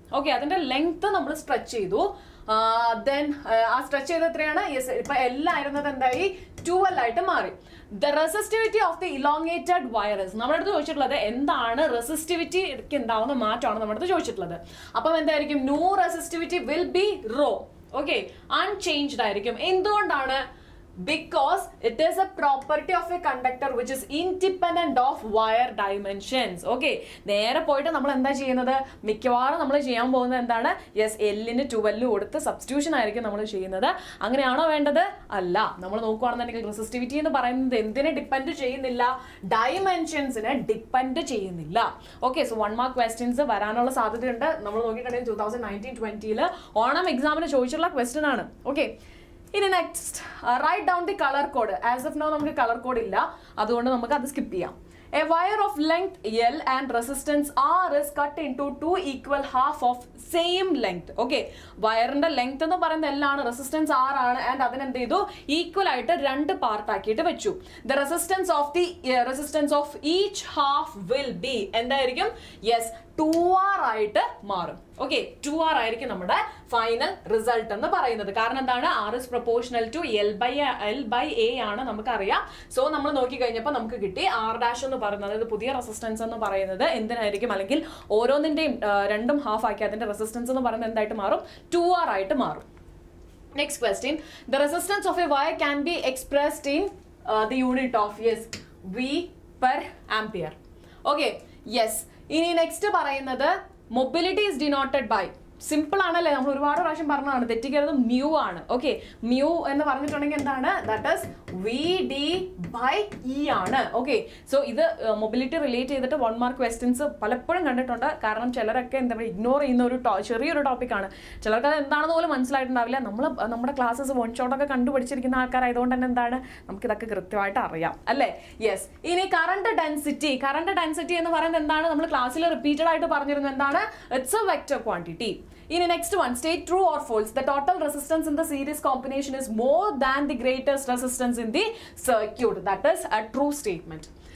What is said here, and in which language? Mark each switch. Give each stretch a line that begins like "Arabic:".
Malayalam: Okay, അതിന്റെ length നമ്മൾ stretch ചെയ്തു. ദെൻ ആ സ്ട്രെച്ച് ചെയ്ത് എത്രയാണ്, യെസ്, ഇപ്പൊ എല്ലാം ആയിരുന്നത് എന്തായി, 12 ആയിട്ട് മാറി.
English: the resistivity of the elongated wires,
Malayalam: നമ്മുടെ അടുത്ത് ചോദിച്ചിട്ടുള്ളത് എന്താണ് റെസിസ്റ്റിവിറ്റിക്ക് ഉണ്ടാവുന്ന മാറ്റമാണ് നമ്മുടെ അടുത്ത് ചോദിച്ചിട്ടുള്ളത്. അപ്പം എന്തായിരിക്കും,
English: New resistivity will be rho.
Malayalam: Okay, unchanged ആയിരിക്കും. എന്തുകൊണ്ടാണ്,
English: because it is a property of a conductor which is independent of wire dimensions.
Malayalam: Okay, നേരെ പോയിട്ട് നമ്മൾ എന്താ ചെയ്യുന്നത്, മിക്കവാറും നമ്മൾ ചെയ്യാൻ പോകുന്നത് എന്താണ്, യെസ്, എല്ലിന് 12 കൊടുത്ത് സബ്സ്റ്റിറ്റ്യൂഷൻ ആയിരിക്കും നമ്മൾ ചെയ്യുന്നത്. അങ്ങനെയാണോ വേണ്ടത്, അല്ല. നമ്മൾ നോക്കുകയാണെന്നുണ്ടെങ്കിൽ റെസിസ്റ്റിവിറ്റി എന്ന് പറയുന്നത് എന്തിനെ ഡിപ്പെൻഡ് ചെയ്യുന്നില്ല, ഡയമെൻഷൻസിനെ ഡിപ്പെൻഡ് ചെയ്യുന്നില്ല. ഓക്കെ, സോ 1 മാർക്ക് ക്വസ്റ്റ്യൻസ് വരാനുള്ള സാധ്യതയുണ്ട്. നമ്മൾ നോക്കിയിട്ടുണ്ടെങ്കിൽ 2019-20 ഓണം എക്സാമിന് ചോദിച്ചിട്ടുള്ള ക്വസ്റ്റ്യൻ ആണ്.
English: Okay, ഇനി next, right down the colour code.
Malayalam: As of now നമുക്ക് കളർ കോഡ് ഇല്ല, അതുകൊണ്ട് നമുക്ക് അത് സ്കിപ്പ് ചെയ്യാം.
English: A wire of length L and resistance R is cut into 2 equal half of same length.
Malayalam: Okay, വയറിന്റെ length എന്ന് പറയുന്നത് L ആണ്, റെസിസ്റ്റൻസ് R ആണ്, ആൻഡ് അതിന് എന്ത് ചെയ്തു, ഈക്വൽ ആയിട്ട് 2 പാർട്ട് ആക്കിയിട്ട് വെച്ചു.
English: The resistance of each half will be
Malayalam: എന്തായിരിക്കും, യെസ്, 2R ആയിട്ട് മാറും. ഓക്കെ, 2R ആയിരിക്കും നമ്മുടെ ഫൈനൽ റിസൾട്ട് എന്ന് പറയുന്നത്. കാരണം എന്താണ്,
English: R is proportional to L/A
Malayalam: ആണ് നമുക്കറിയാം. സോ നമ്മൾ നോക്കി കഴിഞ്ഞപ്പോൾ നമുക്ക് കിട്ടി R' എന്ന് പറയുന്നത്, അതായത് പുതിയ റെസിസ്റ്റൻസ് എന്ന് പറയുന്നത് എന്തിനായിരിക്കും, അല്ലെങ്കിൽ ഓരോന്നിന്റെയും 2 ഹാഫ് ആക്കി അതിന്റെ റെസിസ്റ്റൻസ് എന്ന് പറയുന്നത് എന്തായിട്ട് മാറും, 2R ആയിട്ട് മാറും.
English: Next question, the resistance of a wire can be expressed in the unit of, yes, V/ampere. Okay, yes.
Malayalam: ഇനി നെക്സ്റ്റ് പറയുന്നത്,
English: mobility is denoted by,
Malayalam: simple ആണല്ലേ, നമ്മൾ ഒരുപാട് പ്രാവശ്യം പറഞ്ഞതാണ്, തെറ്റിക്കരുത്, മ്യൂ ആണ്. ഓക്കെ, മ്യൂ എന്ന് പറഞ്ഞിട്ടുണ്ടെങ്കിൽ എന്താണ്, ദാറ്റ് ഈസ് VD/E ആണ്. ഓക്കെ, സോ ഇത് മൊബിലിറ്റി റിലേറ്റ് ചെയ്തിട്ട് 1 മാർക്ക് ക്വസ്റ്റ്യൻസ് പലപ്പോഴും കണ്ടിട്ടുണ്ട്. കാരണം ചിലരൊക്കെ എന്താ പറയുക, ഇഗ്നോർ ചെയ്യുന്ന ഒരു ചെറിയൊരു ടോപ്പിക്കാണ്. ചിലർക്ക് അത് എന്താണെന്ന് പോലും മനസ്സിലായിട്ടുണ്ടാവില്ല. നമ്മുടെ ക്ലാസ്സസ് 1 ഷോട്ടൊക്കെ കണ്ടുപിടിച്ചിരിക്കുന്ന ആൾക്കാരായതുകൊണ്ട് തന്നെ എന്താണ്, നമുക്കിതൊക്കെ കൃത്യമായിട്ട് അറിയാം അല്ലേ. യെസ്, ഇനി കറണ്ട് ഡെൻസിറ്റി എന്ന് പറയുന്നത് എന്താണ്, നമ്മൾ ക്ലാസ്സിൽ റിപ്പീറ്റഡ് ആയിട്ട് പറഞ്ഞിരുന്നു, എന്താണ്,
English: It's a vector quantity. In the next one, state true or false. The total resistance in the series combination is more than the greatest resistance in the circuit. That is a true statement.